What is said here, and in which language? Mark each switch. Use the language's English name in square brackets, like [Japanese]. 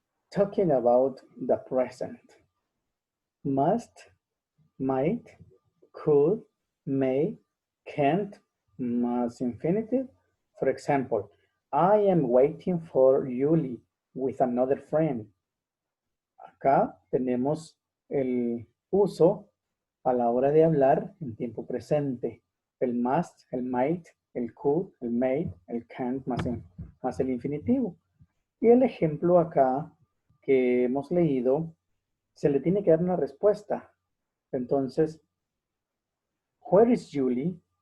[English] Talking about the present. Must, might, could, may, can't, más infinitive. For example, I am waiting for Yuli with another friend. [Spanish] Acá tenemos el uso a la hora de hablar en tiempo presente. El must, el might, el could, el may, el can't, más el infinitivo. Y el ejemplo acá que hemos leído, se le tiene que dar una respuesta. [English] Entonces, where is Julie?